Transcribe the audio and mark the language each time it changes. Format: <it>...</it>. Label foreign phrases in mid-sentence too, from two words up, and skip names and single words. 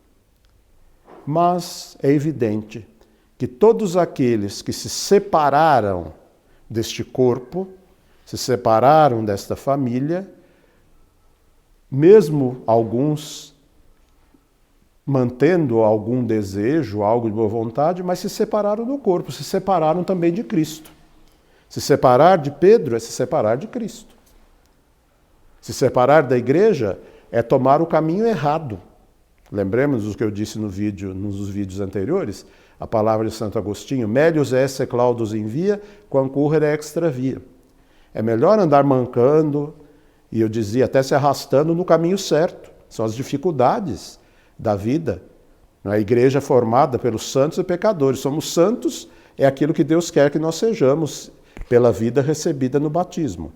<pt>Mas é evidente que todos aqueles que se separaram deste corpo se separaram desta família, mesmo alguns mantendo algum desejo, algo de boa vontade, mas se separaram do corpo, se separaram também de Cristo. Se separar de Pedro é se separar de Cristo. Se separar da igreja é tomar o caminho errado. Lembremos do que eu disse nos vídeos anteriores, a palavra de Santo Agostinho,</pt> <la>melius esse claudos in via, quam currere extra via.</la> <pt>É melhor andar mancando, e eu dizia até se arrastando no caminho certo. São as dificuldades da vida. A igreja é formada pelos santos e pecadores. Somos santos, é aquilo que Deus quer que nós sejamos, pela vida recebida no batismo.</pt>